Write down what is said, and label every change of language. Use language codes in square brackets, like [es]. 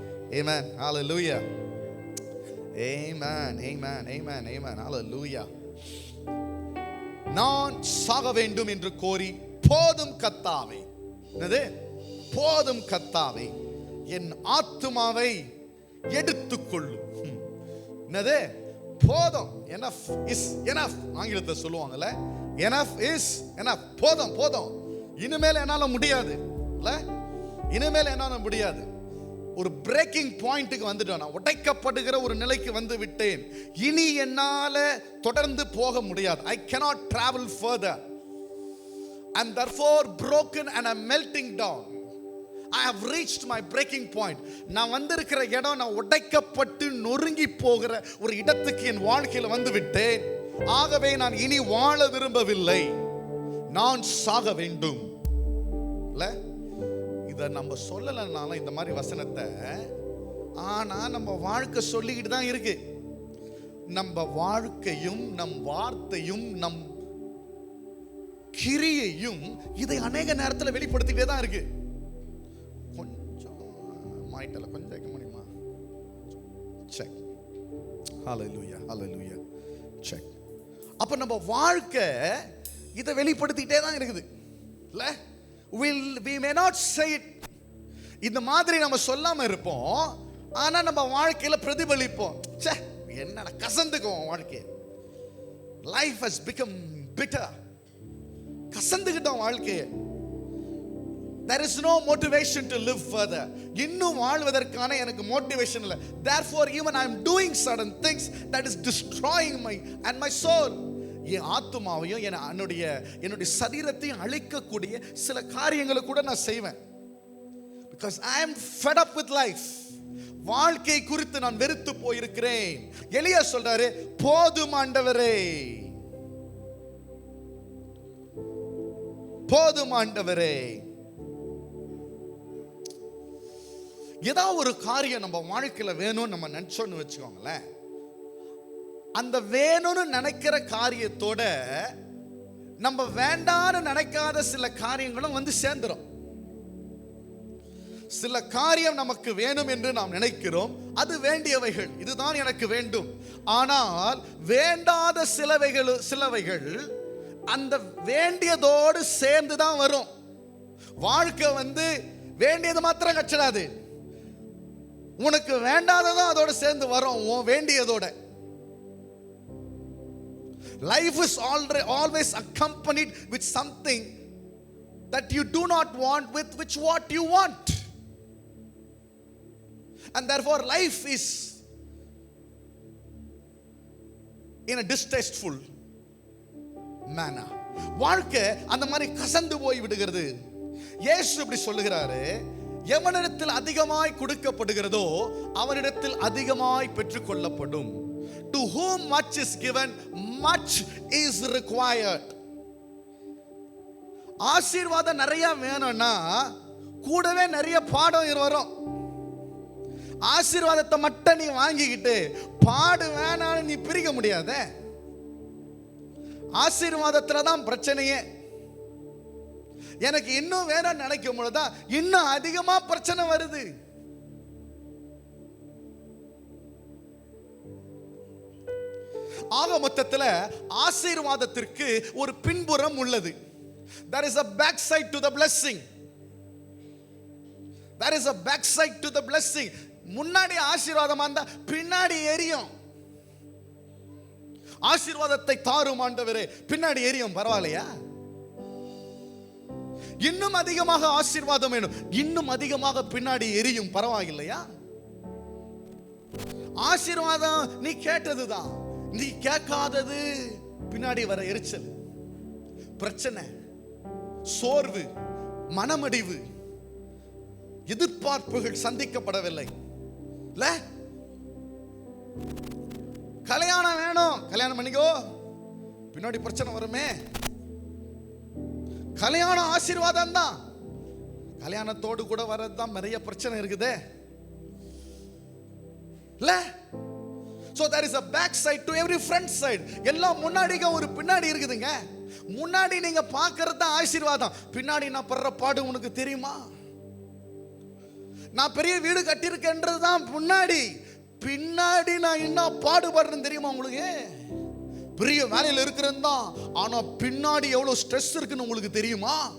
[en] Amen. Hallelujah. Amen. Amen. Amen. Amen. Hallelujah. [ta] நான் சாக வேண்டும் என்று கோரி, போதும் கர்த்தாவே, என்னது? போதும் கர்த்தாவே, என் ஆத்துமாவை எடுத்துக்கொள்ளும். என்னது? போதும். [en] enough is enough. [ta] ஆங்கிலத்தில் சொல்லுவாங்கல்ல, [en] enough is enough. [ta] போதும், போதும், இனிமேல் என்னால முடியாது, இல்ல இனிமேல் என்னால முடியாது. ஒரு பிரேக்கிங் பாயிண்ட்டுக்கு வந்துட்டேன், நான் உடைக்கப்படுகிற ஒரு நிலைக்கு வந்து விட்டேன். இனி என்னால தொடர்ந்து போக முடியாது. [en] I cannot travel further. I'm therefore broken and I'm melting down. I have reached my breaking point. [ta] நான் வந்திருக்கிற இடம், நான் உடைக்கப்பட்டு நொறுங்கி போகிற ஒரு இடத்துக்கு என் வாழ்க்கையில் வந்து விட்டேன். ஆகவே நான் இனி வாழ விரும்பவில்லை, நான் சாக வேண்டும். இல்ல, இதை நம்ம சொல்லலைனாலும் இந்த மாதிரி வசனத்தை, ஆனா நம்ம வாழ்க்கை சொல்லிக்கிட்டு தான் இருக்கு. நம்ம வாழ்க்கையும் நம் வார்த்தையும் நம் கிரியையும் இதை அநேக நேரத்தில் வெளிப்படுத்திட்டே தான் இருக்கு. கொஞ்சம் மாயிட்டல, கொஞ்சம் வைக்க முடியுமா? செக். ஹல்லேலூயா, ஹல்லேலூயா. செக். அப்ப நம்ம வாழ்க்கை இதை வெளிப்படுத்திட்டே தான் இருக்குது, இல்ல? [en] We may not say it. [ta] இந்த மாதிரி நம்ம சொல்லாம இருப்போம், ஆனா நம்ம வாழ்க்கையில பிரதிபலிப்போம். ச்சே, என்னடா கசந்துக்குவோம் வாழ்க்கை. [en] Life has become bitter. [ta] கசந்துக்கிட்டோம் வாழ்க்கையை. [en] There is no motivation to live further. [ta] இன்னும் வாழ்வதற்கான எனக்கு மோட்டிவேஷன் இல்லை. [en] Therefore even I am doing certain things that is destroying my soul. [ta] என் ஆத்துமாவையும் என்னுடைய சரீரத்தையும் அழிக்கக்கூடிய சில காரியங்களை கூட நான் செய்வேன். [en] Because I am fed up with life. [ta] வாழ்க்கை குறித்து நான் வெறுத்து போயிருக்கிறேன். எலியா சொல்றாரு, போதும் ஆண்டவரே, போதும் ஆண்டவரே. ஏதாவது ஒரு காரியம் நம்ம வாழ்க்கையில வேணும்னு நம்ம நினைச்சோன்னு வச்சுக்கோங்களேன், அந்த வேணும்னு நினைக்கிற காரியத்தோட நம்ம வேண்டான்னு நினைக்காத சில காரியங்களும் வந்து சேர்ந்துரும். சில காரியம் நமக்கு வேணும் என்று நாம் நினைக்கிறோம், அது வேண்டியவைகள், இதுதான் எனக்கு வேண்டும். ஆனால் வேண்டாத சிலவைகள் அந்த வேண்டியதோடு சேர்ந்து தான் வரும். வாழ்க்கை வந்து வேண்டியது மாத்திரம் கச்சிடாது, உனக்கு வேண்டாததான் அதோட சேர்ந்து வரும், உன் வேண்டியதோட. [en] Life is always accompanied with something that you do not want with which what you want. And therefore life is in a distasteful manner. [ta] வாழ்க்கை அந்த மாதிரி கசந்து போய் விடுகிறது. இயேசு இப்படி சொல்லுகிறாரு, எவனிடத்தில் அதிகமாய் கொடுக்கப்படுகிறதோ அவனிடத்தில் அதிகமாய் பெற்றுக்கொள்ளப்படும். [en] To whom much is given, much is required. [ta] ஆசீர்வாதம் நிறைய வேணும்னா கூடவே நிறைய பாடம் வரும். ஆசீர்வாதத்தை மட்டும் நீ வாங்கிக்கிட்டு பாடு வேணான்னு நீ பிரிக்க முடியாத. ஆசீர்வாதத்துல தான் பிரச்சனையே. எனக்கு இன்னும் வேணும்னு நினைக்கும் பொழுதுதான் இன்னும் அதிகமா பிரச்சனை வருது. ஆக மொத்தத்துல ஆசீர்வாதத்திற்கு ஒரு பின்புறம் உள்ளது. [en] There is a backside to the blessing. There is a backside to the blessing. [ta] முன்னாடி ஆசீர்வாதமா இருந்தா பின்னாடி எரியும். ஆசீர்வாதத்தை தாரும் ஆண்டவரே, பின்னாடி எரியும், பரவாயில்லையா? இன்னும் அதிகமாக ஆசீர்வாதம் வேணும், இன்னும் அதிகமாக பின்னாடி எரியும், பரவாயில்லையா? ஆசீர்வாதம் நீ கேட்டதுதான், நீ கேட்காதது பின்னாடி வர எரிச்சல், பிரச்சனை, சோர்வு, மனமடிவு, எதிர்பார்ப்புகள் சந்திக்கப்படவில்லை. கல்யாணம் வேணும், கல்யாணம் பண்ணிக்கோ, பின்னாடி பிரச்சனை வருமே. கல்யாணம் ஆசீர்வாதம் தான், கல்யாணத்தோடு கூட வரதுதான் நிறைய பிரச்சனை இருக்குதே இல்ல? [en] So there is a back side to every front side. [ta] எல்லாம் முன்னாடிக்கு ஒரு பின்னாடி இருக்குதுங்க. முன்னாடி நீங்க பார்க்கிறது தான் ஆசீர்வாதம், பின்னாடி நான் படுற பாடு உனக்கு தெரியுமா? நான் பெரிய வீடு கட்டியிருக்கேன்றது தான் முன்னாடி, பின்னாடி நான் என்ன பாடுபடுறேன்னு தெரியுமா உங்களுக்கு? பெரிய வேலையில் இருக்கிறது தான், ஆனா பின்னாடி எவ்வளவு ஸ்ட்ரெஸ் இருக்குன்னு உங்களுக்கு தெரியுமா?